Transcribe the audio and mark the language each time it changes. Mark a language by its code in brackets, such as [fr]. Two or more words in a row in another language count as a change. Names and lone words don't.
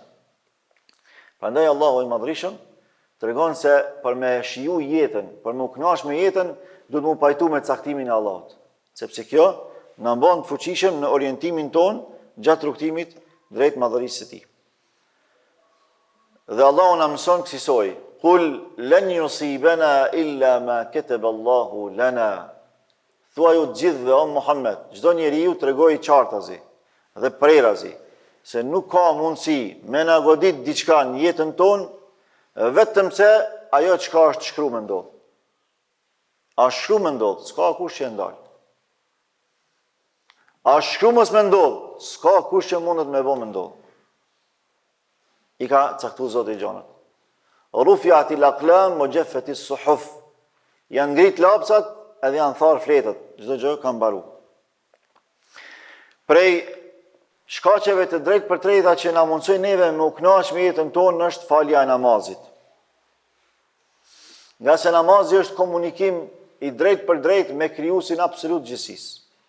[sq] Prandaj Allahu i madhrishëm tregon se për me shiju jetën, për me u kënaqur me jetën, duhet mu pajtu me caktimin e Allahut. Sepse kjo na bën të fuqishëm në orientimin ton gjatë rrugtimit drejt madhërisë së tij. Dhe Allahu na mëson kësaj: [ar] "قل لن يصيبنا إلا ما كتب الله لنا." [sq] Thuaju të gjithëve o Muhammed, çdo njeriu tregoi qartazi dhe prerazi se nuk ka mundësi me na godit diçka në jetën tonë vetëm se ajo çka është shkruar me ndodh. A shkruar me ndodh, s'ka kush që e ndal. A shkruar mos me ndodh, s'ka kush që mundet me bë me ndodh. I ka caktuar Zoti i gjanat. [ar] رفعت الأقلام وجفت الصحف. [sq] Janë ngrit lapsat edhe janë tharë fletët. Çdo gjë ka mbaru. Prej shkaqeve të drejtë për drejta që na mundsojnë neve me u kënaq me jetën tonë është falja e namazit. Nga se namazi është komunikim i drejtë për drejtë me krijuesin absolut gjithësisë.